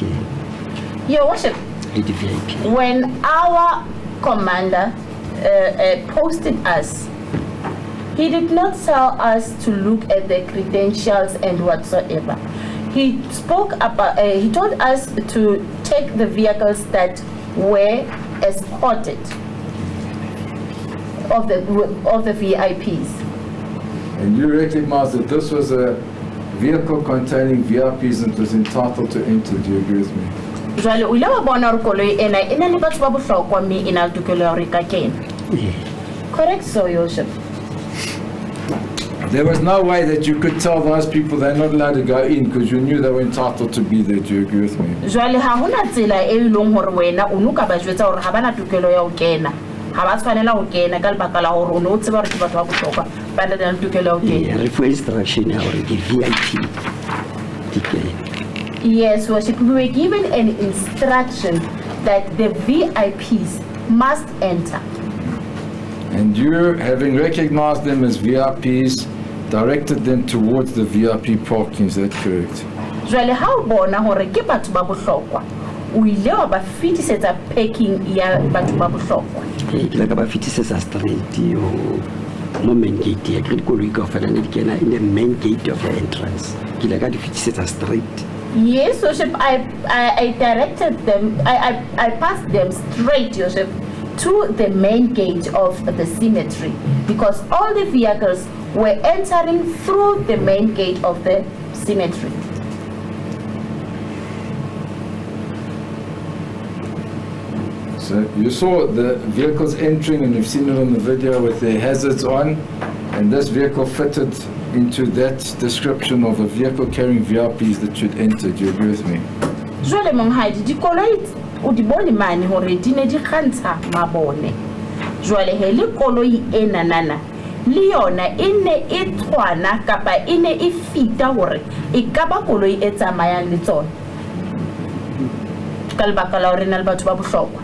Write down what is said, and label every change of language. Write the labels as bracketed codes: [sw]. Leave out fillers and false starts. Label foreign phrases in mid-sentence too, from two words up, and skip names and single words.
[en] Your Worship, when our commander posted us, he did not tell us to look at the credentials and whatsoever. he spoke about, he told us to take the vehicles that were escorted of the VIPs. And you recognize that this was a vehicle containing VIPs and was entitled to enter. Do you agree with me? [st] Jwale o ile wa bona hore koloi ena e na le batho ba bohlokwa mme e na le tokelo ya hore e ka kena. [en] Correct, so your worship. There was no way that you could tell those people they're not allowed to go in because you knew they were entitled to be there. Do you agree with me? [st] Jwale ha hona tsela e leng hore wena o no ka ba jwetsa hore ha bana tokelo ya ho kena. Ha ba tshwanela ho kena ka lebaka la hore o no tseba hore ke batho ba bohlokwa ba na le tokelo ya ho kena. Re fuwe instruction ya hore ke VIP di kene. [en] Yes, worship, we were given an instruction that the VIPs must enter. And you, having recognized them as VIPs, directed them towards the VIP parking. Is that correct? [st] Jwale ha o bona hore ke batho ba bohlokwa, o ile wa ba fitisetsa parking ya batho ba bohlokwa. Ke la ka ba fitisetsa straight mo [en] main gate [st] ya credit koloi ka fela ne di kena [en] in the main gate of the entrance. [st] Ke la ka di fitisetsa straight. [en] Yes, worship, I directed them, I passed them straight, worship, to the main gate of the cemetery because all the vehicles were entering through the main gate of the cemetery. So you saw the vehicles entering and you've seen it on the video with their hazards on, and this vehicle fitted into that description of a vehicle carrying VIPs that should enter. Do you agree with me? [st] Jwale monghadi dikoloi o di bone mane hore di ne di kgantsha mabone. Jwale he le koloi ena nana le yona e ne e tshwana kapa e ne e fita hore e ka ba koloi e tsamayang le tsona. Ka lebaka la hore na le batho ba bohlokwa.